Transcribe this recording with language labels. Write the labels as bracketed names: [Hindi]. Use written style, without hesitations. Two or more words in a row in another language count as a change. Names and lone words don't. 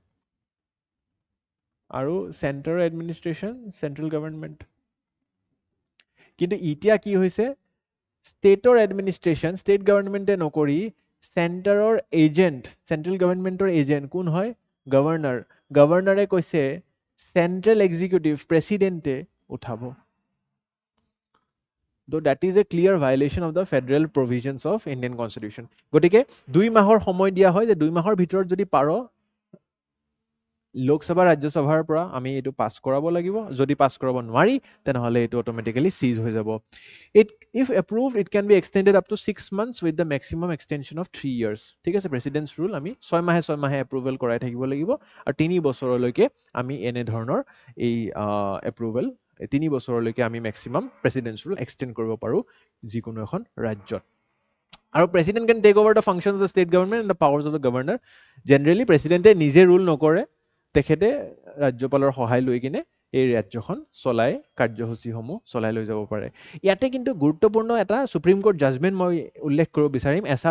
[Assamese] আৰু চেণ্টাৰৰ [English] administration central government [Assamese] কিন্তু এতিয়া কি হৈছে ষ্টেটৰ [English] administration state government [Assamese] নকৰি চেণ্টাৰৰ এজেণ্ট [English] central government agent [Assamese] কোন হয় গভৰ্ণৰে কৈছে [English] central executive president [Assamese] উঠাব [English] though that is a clear violation of the federal provisions of Indian constitution [Assamese] গতিকে 2 মাহৰ সময় দিয়া হয় যে 2 মাহৰ ভিতৰত যদি পাৰ লোকসভা ৰাজ্যসভাৰ পৰা আমি এইটো পাছ কৰাব লাগিব যদি পাছ কৰাব নোৱাৰি তেনেহলে এইটো অটোমেটিক্যালি সিজ হৈ যাব [English] if approved it can be extended up to 6 months with the maximum extension of 3 years [Assamese] ঠিক আছে প্ৰেচিডেণ্টছ ৰুল আমি 6 মাহে এপ্ৰুভেল কৰাই থাকিব লাগিব আৰু 3 বছৰলৈকে আমি এনে ধৰণৰ এই এপ্ৰুভেল 3 বছৰলৈকে আমি [English] maximum president's rule extend [Assamese] কৰিব পাৰোঁ যিকোনো এখন ৰাজ্যত আৰু [English] president can take over the function of the state government and the powers of the governor [Assamese] জেনেৰেলি প্ৰেচিডেণ্টে নিজে ৰুল নকৰে তেখেতে ৰাজ্যপালৰ সহায় লৈ কিনে এই ৰাজ্যখন চলাই কাৰ্যসূচীসমূহ চলাই লৈ যাব পাৰে ইয়াতে কিন্তু গুৰুত্বপূৰ্ণ এটা [English] supreme court judgement [Assamese] মই উল্লেখ কৰিব বিচাৰিম এছ.আৰ.